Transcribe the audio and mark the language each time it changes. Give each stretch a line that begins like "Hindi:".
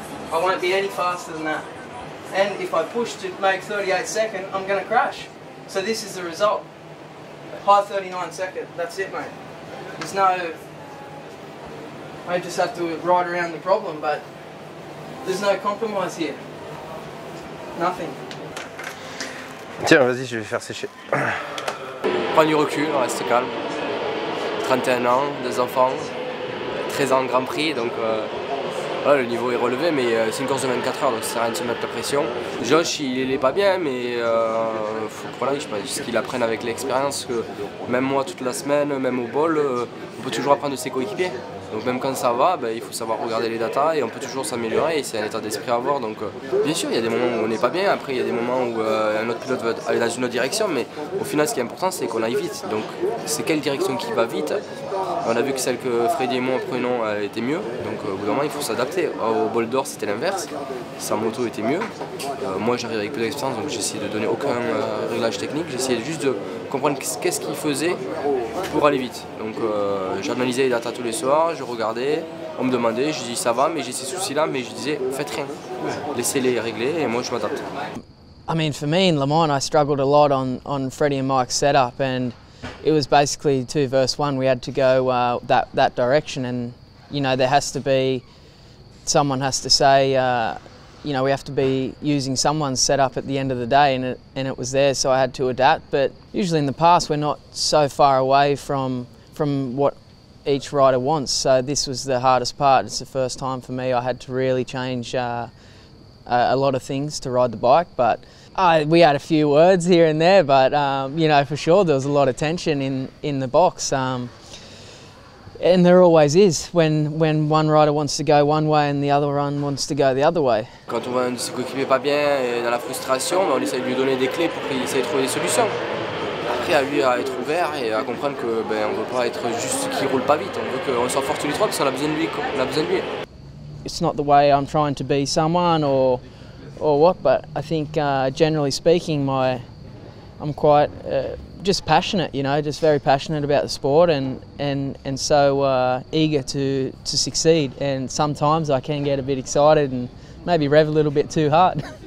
English: I won't be any faster than that. And if I push to make 38 second, I'm going to crash. So this is the result. High 39 second. That's it, mate. There's no... I just have to ride around the problem, but there's no compromise here. Nothing.
French: Tiens, vas-y, je vais faire sécher. Prends du recul, reste calme. 31 ans, 2 enfants, 13 ans Grand Prix, donc voilà, le niveau est relevé, mais c'est une course de 24 heures, donc ça sert à rien de se mettre la pression. Josh, il est pas bien, mais faut que, voilà, je pense qu'il apprenne avec l'expérience, que même moi toute la semaine, même au bol, on peut toujours apprendre de ses coéquipiers. Donc même quand ça va, il faut savoir regarder les datas et on peut toujours s'améliorer et c'est un état d'esprit à avoir. Donc bien sûr, il y a des moments où on n'est pas bien, après il y a des moments où un autre pilote va aller dans une autre direction, mais au final ce qui est important c'est qu'on aille vite. Donc c'est quelle direction qui va vite. On a vu que celle que Freddy et moi prenons était mieux, donc au bout d'un moment il faut s'adapter. Au bol d'or c'était l'inverse, sa moto était mieux. Moi j'arrive avec peu d'expérience donc j'ai essayé de donner aucun réglage technique, j'ai essayé juste de comprendre qu'est-ce qu'il faisait pour aller vite. Donc j'analysais les datas tous les soirs, je regardais, on me demandait, je dis ça va mais j'ai ces soucis là, mais je disais faites rien, laissez-les régler et moi je m'adapte.
English: I mean, for me in Le Mans, I struggled a lot on Freddie and Mike's setup, and it was basically 2 versus 1. We had to go that direction, and you know there has to be someone has to say, you know, we have to be using someone's setup at the end of the day, and it was there, so I had to adapt. But usually in the past, we're not so far away from what each rider wants. So this was the hardest part. It's the first time for me I had to really change a lot of things to ride the bike, but we had a few words here and there, but you know, for sure there was a lot of tension in the box, and there always is when one rider wants to go one way and the other one wants to go the other way.
French: Quand on voit un de ses coéquipiers pas bien et dans la frustration, on essaie de lui donner des clés pour qu'il essaie de trouver des solutions. Après à lui à être ouvert et à comprendre que on ne veut pas être juste qu'il roule pas vite, on veut qu'on soit fort tous les trois parce qu'on a besoin de lui, on a besoin de lui.
English: It's not the way I'm trying to be someone or what, but I think generally speaking, I'm quite just passionate, you know, just very passionate about the sport and so eager to succeed. And sometimes I can get a bit excited and maybe rev a little bit too hard.